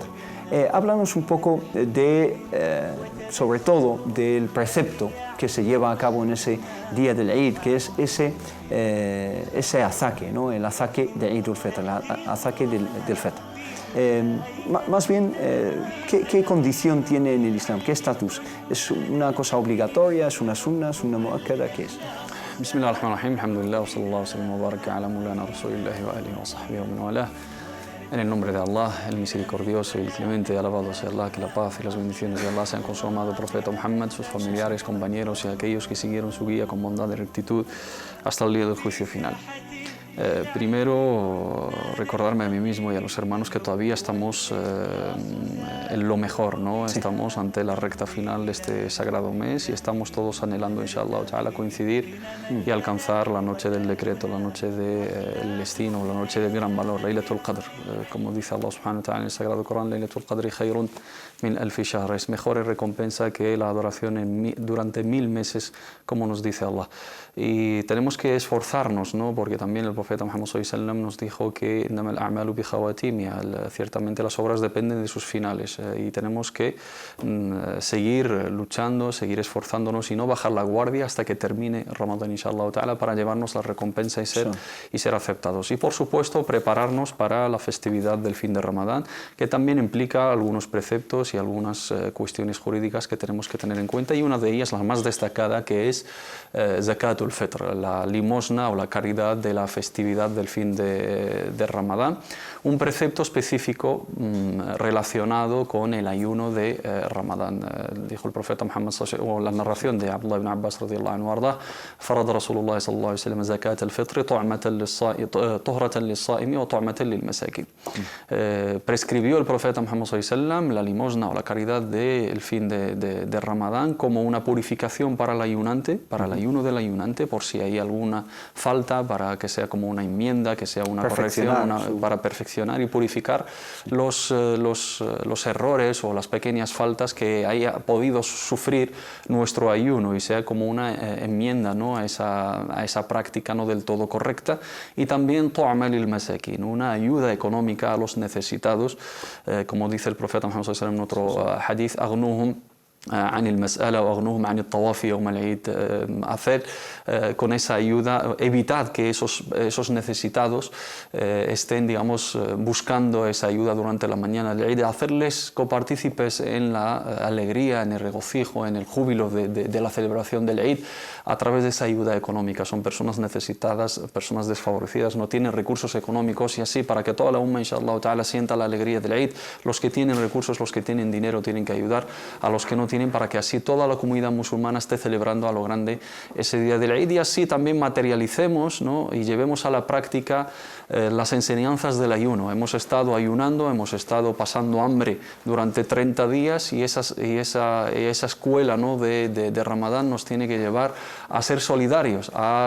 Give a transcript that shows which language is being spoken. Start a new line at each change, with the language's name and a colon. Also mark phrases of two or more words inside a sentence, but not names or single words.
Spanish: Háblanos un poco sobre todo del precepto que se lleva a cabo en ese día del Eid, que es ese azaque, ¿no? El azaque de Eid al-Fitr, el azaque del Fitr. Más bien, ¿qué condición tiene en el Islam? ¿Qué estatus? ¿Es una cosa obligatoria? ¿Es una sunna? ¿Es una muakkada? ¿Qué es?
Arabic: بسم الله الرحمن الرحيم، الحمد لله، وصلى الله وسلم وبارك على مولانا رسول الله وآله وصحبه ومن والاه.
Spanish: En el nombre de Allah, el misericordioso y el clemente, alabado sea Allah, que la paz y las bendiciones de Allah sean con su amado profeta Muhammad, sus familiares, compañeros y aquellos que siguieron su guía con bondad y rectitud hasta el día del juicio final. Primero, recordarme a mí mismo y a los hermanos que todavía estamos en lo mejor, ¿no? Sí. Estamos ante la recta final de este sagrado mes y estamos todos anhelando,
Arabic: إن شاء الله تعالى,
Spanish: coincidir y alcanzar la noche del decreto, la noche del destino, la noche del gran valor, Laylatul Qadr. Como dice Allah
Arabic: سبحانه وتعالى
Spanish: en el Sagrado Corán,
Arabic: ليلة القدر خير من ألف شهر,
Spanish: es mejor recompensa que la adoración durante 1000 meses, como nos dice Allah. Y tenemos que esforzarnos, ¿no? Porque también el profeta Muhammad
Arabic: صلى الله عليه وسلم
Spanish: nos dijo que ciertamente las obras dependen de sus finales, y tenemos que seguir luchando, seguir esforzándonos y no bajar la guardia hasta que termine Ramadán,
Arabic: إن شاء الله تعالى,
Spanish: para llevarnos la recompensa y ser aceptados. Y por supuesto prepararnos para la festividad del fin de Ramadán, que también implica algunos preceptos y algunas cuestiones jurídicas que tenemos que tener en cuenta, y una de ellas, la más destacada, que es Zakatul Fitr, la limosna o la caridad de la festividad del fin de Ramadán, un precepto específico relacionado con el ayuno de Ramadán. Dijo el profeta Muhammad, o la narración de Abdullah ibn Abbas
Arabic: رضي الله عنه أرضاه، فرض رسول الله صلى الله عليه وسلم زكاة الفطر طهرة للصائم وطعمة للمساكين.
Spanish: Prescribió el profeta Muhammad
Arabic: صلى الله عليه وسلم
Spanish: la limosna o la caridad del fin de Ramadán como una purificación para el ayunante, para el ayuno del ayunante, por si hay alguna falta, para que sea como una enmienda, que sea una corrección, para perfeccionar y purificar los errores o las pequeñas faltas que haya podido sufrir nuestro ayuno, y sea como una enmienda, ¿no? a esa práctica no del todo correcta. Y también
Arabic: طعمة للمساكين,
Spanish: una ayuda económica a los necesitados, como dice el profeta Muhammad
Arabic: صلى الله عليه وسلم
Spanish: en otro hadith,
Arabic: أغنوهم عن المسألة وأغنوهم عن الطواف يوم العيد.
Spanish: Hacer con esa ayuda, evitar que esos necesitados estén, digamos, buscando esa ayuda durante la mañana del Eid, hacerles copartícipes en la alegría, en el regocijo, en el júbilo de la celebración del Eid a través de esa ayuda económica. Son personas necesitadas, personas desfavorecidas, no tienen recursos económicos, y así para que toda la umma,
Arabic: إن شاء الله تعالى,
Spanish: sienta la alegría del Eid, los que tienen recursos, los que tienen dinero tienen que ayudar a los que no tienen, para que así toda la comunidad musulmana esté celebrando a lo grande ese día del Eid, y así también materialicemos, ¿no?, y llevemos a la práctica las enseñanzas del ayuno. Hemos estado ayunando, hemos estado pasando hambre durante 30 días y esa escuela, ¿no?, de Ramadán nos tiene que llevar a ser solidarios, a